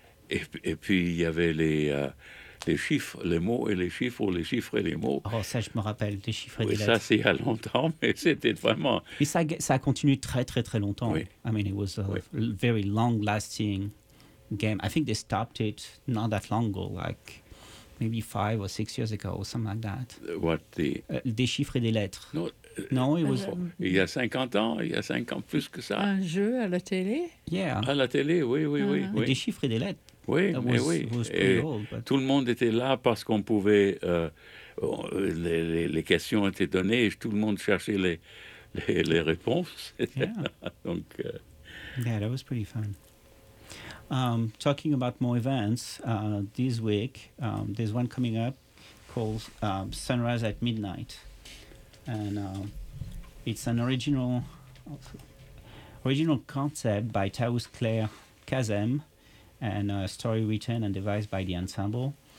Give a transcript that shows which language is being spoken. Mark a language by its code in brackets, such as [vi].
[fr] Et puis, il y avait les chiffres, les mots et les chiffres et les mots. Oh, ça, je me rappelle, des chiffres oui, et des lettres. Oui, ça, c'est il y a longtemps, mais c'était vraiment... Mais ça a continué très, très, très longtemps. Oui. [en] I mean, it was a very long-lasting game. I think they stopped it not that long ago, like maybe 5 or 6 years ago, or something like that. What the... [fr] Des chiffres et des lettres. [en] No. [fr] Non, [en] it was... [fr] il y a 50 ans, il y a 5 ans plus que ça. Un jeu à la télé? [en] Yeah. [fr] À la télé, oui, oui, oui. Et des chiffres et des lettres. Oui, [en] that [fr] mais [en] was, [fr] oui. [en] Was pretty old, but... [fr] Tout le monde était là parce qu'on pouvait... les questions étaient données et tout le monde cherchait les réponses. [en] Yeah. [fr] Donc, [en] Yeah, that was pretty fun. Talking about more events, this week, there's one coming up called Sunrise at Midnight. And it's an original concept by Taous Claire Kazem and a story written and devised by the ensemble.